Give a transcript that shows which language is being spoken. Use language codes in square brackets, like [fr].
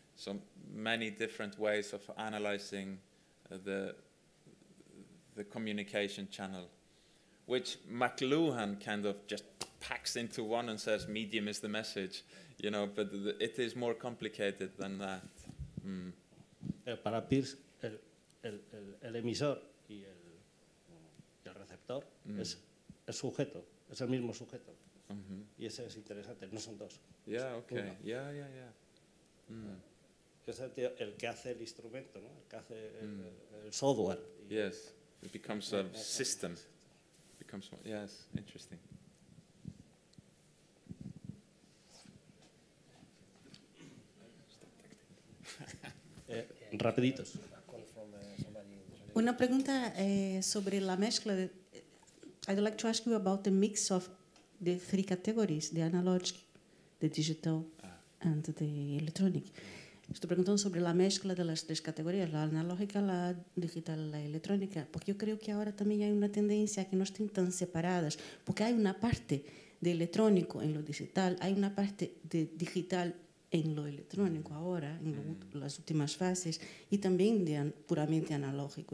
[en] So many different ways of analyzing the communication channel, which McLuhan kind of just packs into one and says medium is the message, you know, but it is more complicated than that. [es] Para Peirce, el emisor y el receptor es el sujeto, es el mismo sujeto. Y ese es interesante, no son dos. [en] Yeah, okay. Yeah. [es] Es el que hace el instrumento, ¿no? El que hace el software. [en] Yes, it becomes a system. Yes, interesting. [es] Rapiditos. Una pregunta sobre la mezcla. [en] I'd like to ask you about the mix of the three categories, the analog, the digital, and the electronic. [es] Estoy preguntando sobre la mezcla de las tres categorías, la analógica, la digital, la electrónica, porque yo creo que ahora también hay una tendencia a que no estén tan separadas, porque hay una parte de electrónico en lo digital, hay una parte de digital en lo electrónico ahora, en las últimas fases, y también de puramente analógico.